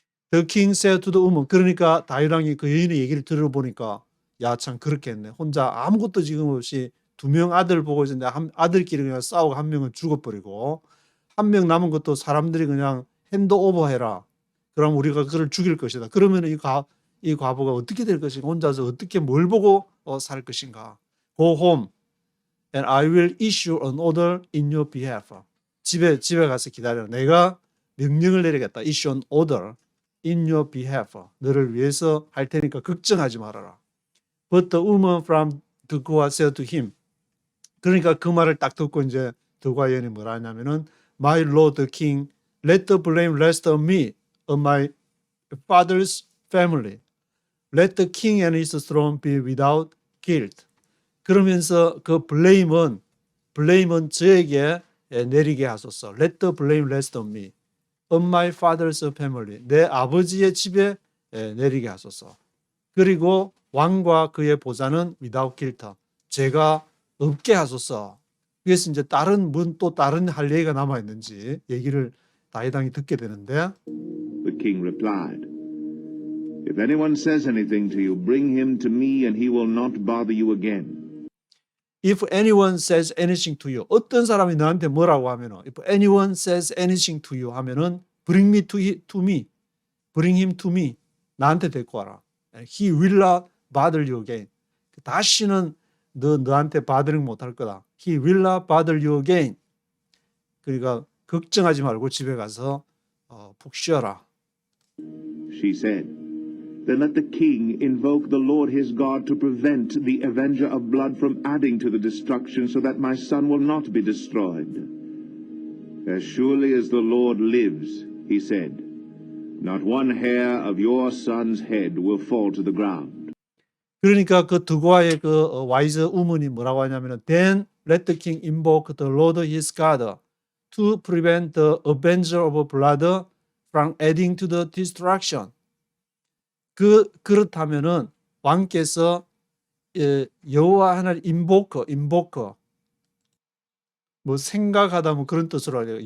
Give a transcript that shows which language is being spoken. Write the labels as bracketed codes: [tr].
[en] The king said to the woman. [ko] 그러니까 다윗 왕이 그 여인의 얘기를 들어보니까 야 참 그렇겠네. 혼자 아무것도 지금 없이 2명 아들 보고 있는데 아들끼리 그냥 싸우고 한 명은 죽어버리고 한 명 남은 것도 사람들이 그냥 핸드 오버 해라. 그럼 우리가 그를 죽일 것이다. 그러면 이 과부가 어떻게 될 것인가, 혼자서 어떻게 뭘 보고 살 것인가. [en] Go home and I will issue an order in your behalf. [ko] 집에 가서 기다려. 내가 명령을 내리겠다. [en] Issue an order in your behalf. [ko] 너를 위해서 할 테니까 걱정하지 말아라. [en] But the woman from Tekoa said to him. [ko] 그러니까 그 말을 딱 듣고 이제 드고아 여인이 뭐라 하냐면은 [en] My Lord the King, let the blame rest on me, on my father's family. Let the king and his throne be without guilt. [ko] 그러면서 그 blame은 저에게 내리게 하소서. [en] Let the blame rest on me, on my father's family. [ko] 내 아버지의 집에 내리게 하소서. 그리고 왕과 그의 보좌는 [en] without guilt. [ko] 죄가 없게 하소서. 그래서 이제 또 다른 할 얘기가 남아 있는지 얘기를 다윗왕이 듣게 되는데, [en] The king replied, If anyone says anything to you, bring him to me, and he will not bother you again. If anyone says anything to you, [ko] 어떤 사람이 너한테 뭐라고 하면은, [en] if anyone says anything to you [ko] 하면은, [en] bring me to me, bring him to me, [ko] 나한테 데리고 와라. [en] He will not bother you again. [ko] 다시는 너한테 bothering 못할 거다. [en] He will not bother you again. [ko] 그러니까 걱정하지 말고 집에 가서 푹 쉬어라. [en] She said, Then let the king invoke the Lord his God to prevent the avenger of blood from adding to the destruction, so that my son will not be destroyed. As surely as the Lord lives, he said, not one hair of your son's head will fall to the ground. [ko] 그러니까 그 드고아의 그 와이즈 우먼이 뭐라고 하냐면은 [en] Then let the king invoke the Lord his God to prevent the avenger of blood from adding to the destruction. [ko] 그렇다면은 왕께서 여호와 하나님 invoke 뭐 생각하다 뭐 그런 뜻으로 해요.